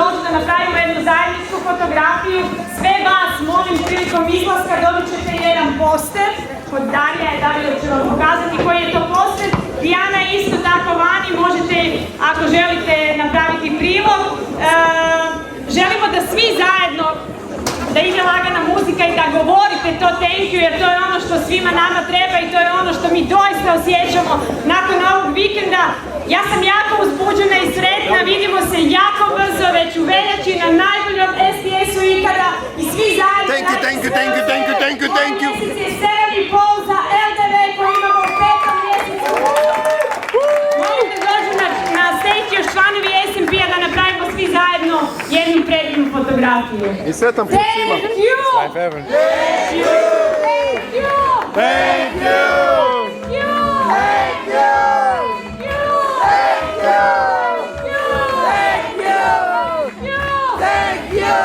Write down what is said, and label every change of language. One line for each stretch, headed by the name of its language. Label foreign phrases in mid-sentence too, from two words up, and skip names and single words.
Croatian: napravimo jednu zajedničku fotografiju. Sve vas molim prilikom izlaska dobit ćete jedan poster. Kod Darija će vam pokazati koji je to poster. Dijana je isto tako vani, možete ako želite napraviti prilog. Želimo da svi zajedno, da ide lagana muzika i da govorite to
English: thank you,
Croatian: jer to je ono što svima nama treba i to je ono što mi doista osjećamo nakon ovog vikenda. Ja sam jako uzbuđena i sretna, vidimo se jako brzo, već u veljači na najboljom STS-u ikada i svi zajedno.
English: Thank you, thank you, thank you, thank you, thank you, thank you.
Croatian: 7,5 za LDV koji imamo u 5. mjesecu. Molim da dođu na stage još članovi SMP-a da napravimo svi zajedno jednu predivnu fotografiju. I sretan put svima.
English: Thank you! Life heaven. Thank you! Thank you! Thank you! Thank you! Thank you! Thank you! Thank you! Thank you!